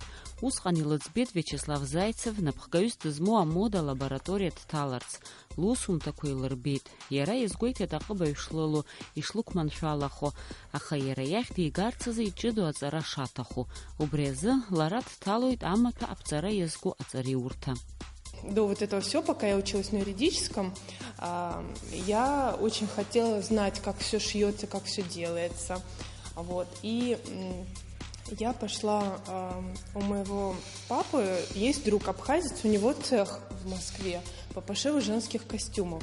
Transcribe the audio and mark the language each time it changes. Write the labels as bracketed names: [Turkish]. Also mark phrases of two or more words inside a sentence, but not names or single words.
[Abkhazian] Усҟан илыӡбеит Виачеслав Заицев напхгаҩыс дызмоу амода лабораториа дҭаларц. Лусумҭақәа илырбеит. Иара иазгәеиҭеит аҟыбаҩ шлыло, ишлықәманшәалахо. Аха иара иахь дигарц азы иҷыдоу аҵара шаҭаху. Убри азы лара дҭалоит амаҭәа аԥҵара иазку аҵариурҭа. [Russian] До вот этого все, пока я училась на юридическом, я очень хотела знать, как все шьется, как все делается. Вот. И я пошла, у моего папы есть друг абхазец, у него цех в Москве по пошиву женских костюмов.